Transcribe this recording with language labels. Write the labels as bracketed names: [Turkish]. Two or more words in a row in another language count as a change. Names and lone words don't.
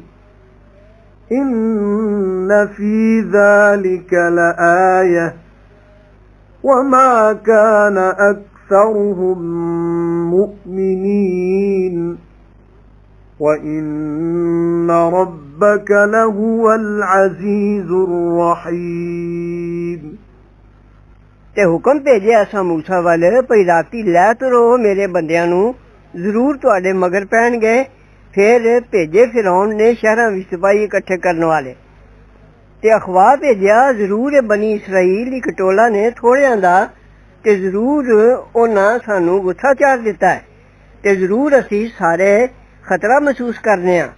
[Arabic] إن في ذلك لآية وما كان أكثرهم مؤمنين وإن ربك لهو العزيز الرحيم [Punjabi] ਤੇ ਹੁਕਮ ਭੇਜਿਆ ਅਸਾਂ ਮੂਸਾ ਵੱਲ ਭਈ ਰਾਤੀ ਲੈ ਤੁਰੋ ਮੇਰੇ ਬੰਦਿਆਂ ਨੂੰ ਜ਼ਰੂਰ ਤੁਹਾਡੇ ਮਗਰ ਪੈਣਗੇ। ਫਿਰ ਭੇਜੇ ਫਿਰੌਨ ਨੇ ਸ਼ਹਿਰਾਂ ਵਿੱਚ ਸਿਪਾਹੀ ਇਕੱਠੇ ਕਰਨ ਵਾਲੇ ਤੇ ਅਖਬਾਰ ਭੇਜਿਆ ਜ਼ਰੂਰ ਇਹ ਬਨੀ ਇਸਰਾਈਲ ਇੱਕ ਟੋਲਾ ਨੇ ਥੋੜਿਆਂ ਦਾ ਤੇ ਜ਼ਰੂਰ ਉਹਨਾਂ ਸਾਨੂੰ ਗੁੱਸਾ ਚਾੜ ਦਿੱਤਾ ਹੈ ਤੇ ਜ਼ਰੂਰ ਅਸੀਂ ਸਾਰੇ ਖਤਰਾ ਮਹਿਸੂਸ ਕਰਨੇ ਆ।